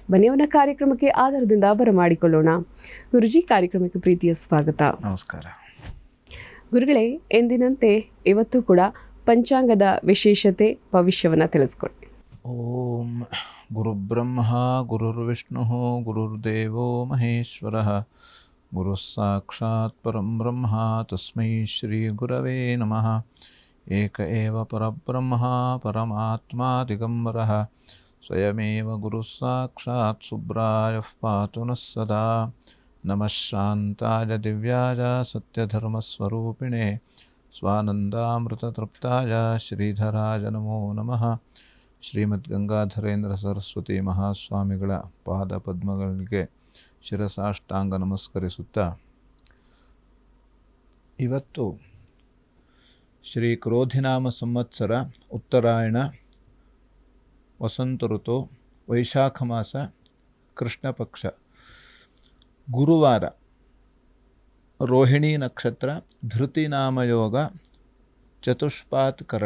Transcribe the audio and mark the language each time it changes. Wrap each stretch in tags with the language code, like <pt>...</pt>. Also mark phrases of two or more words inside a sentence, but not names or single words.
<kn>ಬನ್ನಿಯವನ ಕಾರ್ಯಕ್ರಮಕ್ಕೆ ಆಧಾರದಿಂದ ಬರಮಾಡಿಕೊಳ್ಳೋಣ. ಗುರುಜಿ, ಕಾರ್ಯಕ್ರಮಕ್ಕೆ ಪ್ರೀತಿಯ ಸ್ವಾಗತ. ನಮಸ್ಕಾರ ಗುರುಗಳೇ, ಎಂದಿನಂತೆ ಇವತ್ತು ಕೂಡ ಪಂಚಾಂಗದ ವಿಶೇಷತೆ ಭವಿಷ್ಯವನ್ನ ತಿಳಿಸ್ಕೊಡಿ.</kn> <sa>ಓಂ ಗುರುಬ್ರಹ್ಮ ಗುರುರ್ವಿಷ್ಣು ಗುರುರ್ದೇವೋ ಮಹೇಶ್ವರಃ ಗುರುಃ ಸಾಕ್ಷಾತ್ ಪರಂ ಬ್ರಹ್ಮ ತಸ್ಮೈ ಶ್ರೀ ಗುರವೇ ನಮಃ. ಏಕ ಏವ ಪರಬ್ರಹ್ಮ ಪರಮಾತ್ಮ ದಿಗಂಬರಃ ಸ್ವಯಮೇವ ಗುರುಃ ಸಾಕ್ಷಾತ್ ಶುಭ್ರಾಯಃ ಪಾತು ನಃ ಸದಾ. ನಮಃ ಶಾಂತಾಯ ದಿವ್ಯಾಯ ಸತ್ಯಧರ್ಮಸ್ವರೂಪಿಣೆ ಸ್ವಾನಂದಾಮೃತತೃಪ್ತಾಯ ಶ್ರೀಧರಾಯ ನಮೋ ನಮಃ.</sa> <kn>ಶ್ರೀಮದ್ ಗಂಗಾಧರೇಂದ್ರ ಸರಸ್ವತಿ ಮಹಾಸ್ವಾಮಿಗಳ ಪಾದ ಪದ್ಮಗಳಿಗೆ ಶಿರಸಾಷ್ಟಾಂಗ ನಮಸ್ಕರಿಸುತ್ತಾ, ಇವತ್ತು ಶ್ರೀ ಕ್ರೋಧಿನಾಮ ಸಂವತ್ಸರ ಉತ್ತರಾಯಣ ವಸಂತ ಋತು ವೈಶಾಖ ಮಾಸ ಕೃಷ್ಣ ಪಕ್ಷ ಗುರುವಾರ, ರೋಹಿಣಿ ನಕ್ಷತ್ರ, ಧೃತಿ ನಾಮಯೋಗ, ಚತುಷ್ಪಾತ್ ಕರಣ.</kn>